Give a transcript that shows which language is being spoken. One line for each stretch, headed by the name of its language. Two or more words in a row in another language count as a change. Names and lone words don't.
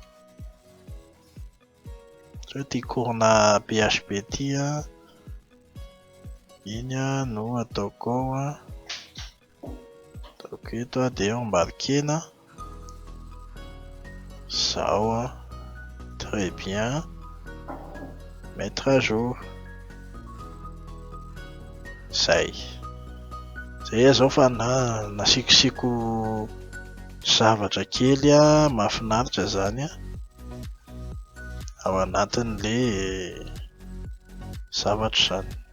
Malagasy: Sao tia cours-na PHP ty iny no ataoko ao ataoko eto dia embarquena zao
French: très bien, mettre à jour.
Malagasy: Zay zao fa nasikosiko zavatra kely mahafinaritra zany ao anatin'le zavatra zany.